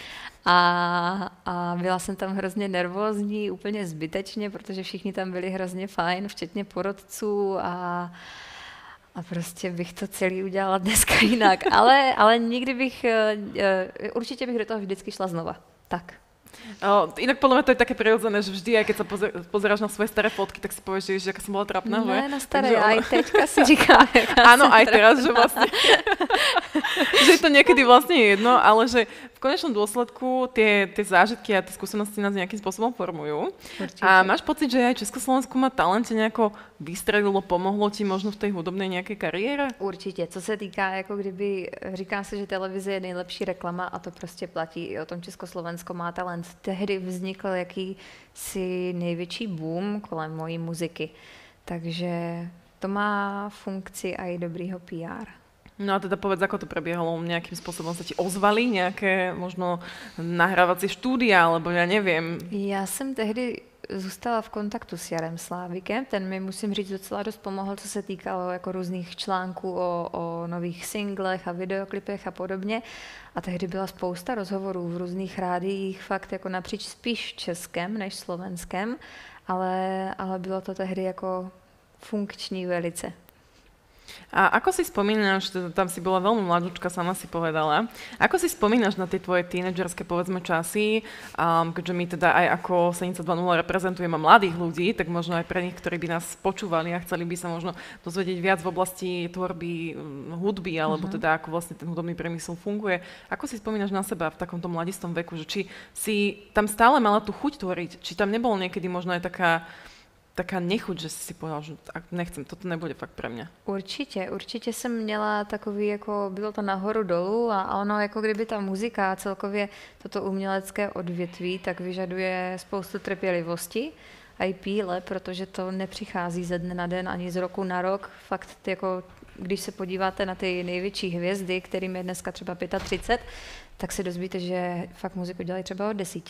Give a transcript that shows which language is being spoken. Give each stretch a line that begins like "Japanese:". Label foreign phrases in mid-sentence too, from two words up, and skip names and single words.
Czech: A byla jsem tam hrozně nervózní, úplně zbytečně, protože všichni tam byli hrozně fajn, včetně porodců a prostě bych to celý udělala dneska jinak. Ale nikdy bych, určitě bych do toho vždycky šla znova. Tak.
Slovak: Inak podľa mňa to je také prirodzené, že vždy, aj keď sa pozeráš na svoje staré fotky, tak si povieš, že aká som bola trapná, že?
Czech: Ne, na staré, aj teďka si říkám.
Slovak: Áno, aj teraz, že vlastne, že je to niekedy vlastne jedno, ale že v konečnom dôsledku tie zážitky a tie skúsenosti nás nejakým spôsobom formujú. Určite. A máš pocit, že aj Československo má talente nejako vystredilo, pomohlo ti možno v tej hudobnej nejakej kariére?
Czech: Určitě. Co se týká, jako kdyby, říká se, že televize je nejlepší reklama a to prostě platí i o tom Československo má talent. Tehdy vznikl jakýsi největší boom kolem mojí muziky. Takže to má funkci aj dobrýho PR.
Slovak: No a teda povedz, ako to prebiehalo, nejakým spôsobom sa ti ozvali nejaké možno nahrávacie štúdia, alebo ja neviem.
Czech: Já jsem tehdy zůstala v kontaktu s Jarem Slávikem, ten mi musím říct docela dost pomohl, co se týkalo jako různých článků o nových singlech a videoklipech a podobně. A tehdy byla spousta rozhovorů v různých rádiích, fakt jako napříč spíš Českem než Slovenskem, ale bylo to tehdy jako funkční velice.
Slovak: A ako si spomínaš, tam si bola veľmi mladúčka, sama si povedala, ako si spomínaš na tie tvoje tínedžerské, povedzme, časy, keďže my teda aj ako Senica 2.0 reprezentujeme mladých ľudí, tak možno aj pre nich, ktorí by nás počúvali a chceli by sa možno dozvedieť viac v oblasti tvorby hudby, alebo teda ako vlastne ten hudobný priemysel funguje. Ako si spomínaš na seba v takomto mladistom veku, že či si tam stále mala tú chuť tvoriť, či tam nebolo niekedy možno aj taká nechuť, že si povedal, že nechcem, toto nebude fakt pre mě.
Czech: Určitě jsem měla takový, jako bylo to nahoru dolů a ono, jako kdyby ta muzika a celkově toto umělecké odvětví, tak vyžaduje spoustu trpělivosti a i píle, protože to nepřichází ze dne na den ani z roku na rok. Fakt, jako když se podíváte na ty největší hvězdy, kterým je dneska třeba 35, tak se dozvíte, že fakt muziku dělají třeba od 10.